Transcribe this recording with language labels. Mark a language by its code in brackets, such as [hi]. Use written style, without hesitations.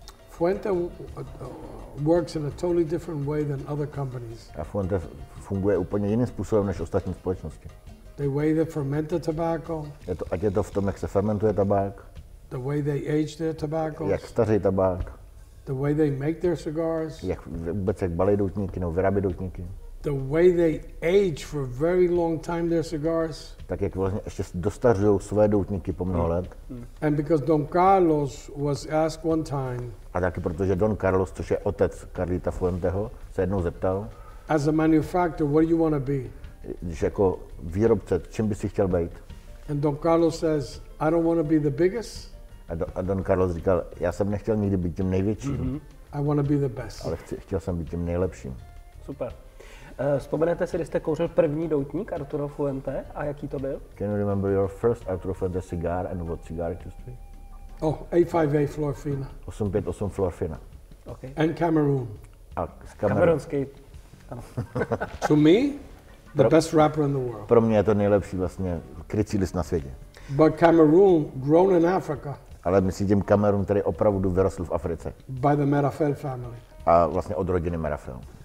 [en] Fuente works in a totally different way than other companies. [cs] A Fuente funguje úplně jiným způsobem než ostatní společnosti. [en] The way they ferment the tobacco. [cs] Ať je to v tom, jak se fermentuje tabák. [en] The way they age their tobaccos. [cs] Jak staří tabák. [en] The way they make their cigars. [cs] Jak balí doutníky nebo vyrábí doutníky. [en] The way they age for a very long time their cigars. [cs] Tak jak vlastně ještě dostařují své doutníky po mnoho let. [en] And because Don Carlos was asked one time. [cs] A taky protože Don Carlos, což je otec Carlita Fuenteho, se jednou zeptal. [en] As a manufacturer, what do you want to be? [cs] Když jako výrobce, čím by si chtěl být? [en] And Don Carlos says, I don't want to be the biggest. [cs] A Don Carlos říkal, já jsem nechtěl nikdy být tím největším. [en] I want to be the best. [cs] Ale chtěl jsem být tím nejlepším. Super. Vzpomenete si, kdy jste kouřil první doutník Arturo Fuente a jaký to byl? [en] Can you remember your first Arturo Fuente cigar and what cigar it used to be? Oh, 858 Florfina. [cs] 858 Florfina. [en] Okay. And Cameroon. [cs] A Kamerunský. Ano. [en] To me, the best rapper in the world. [cs] Pro mě je to nejlepší vlastně krycí list na světě. [en] But Cameroon, grown in Africa. [cs] Ale myslím tím Kamerun, který opravdu vyrostl v Africe. [en] By the Merafel family. [cs] A vlastně od rodiny Merafel.